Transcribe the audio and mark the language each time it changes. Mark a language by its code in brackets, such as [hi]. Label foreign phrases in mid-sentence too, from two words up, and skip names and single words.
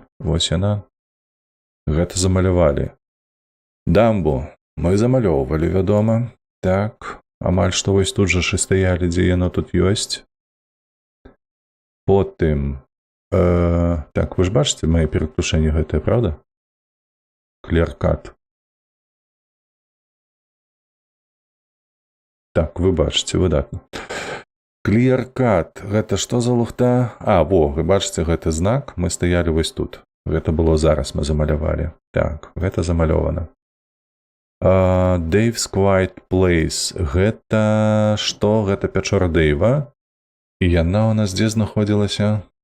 [be] Вось яна. Гэта замалявалі. Дамбу мы замалёўвалі, вядома. Так, амаль што вось тут жа і стаялі, дзе яно тут ёсць. Потым... так, вы ж бачыце мае пераключэнні гэтае, правда? Clear-cut. Так, вы бачыце, выдатна. Clear-cut. Гэта што за лухта? А, во, вы бачыце гэты знак? Мы стаялі вось тут. Гэта было зараз мы замалявалі. Так, гэта замалёвана. Dave's Quiet Place. Гэта што? Гэта пячора Дэйва. І яна ў нас дзе знаходзілася?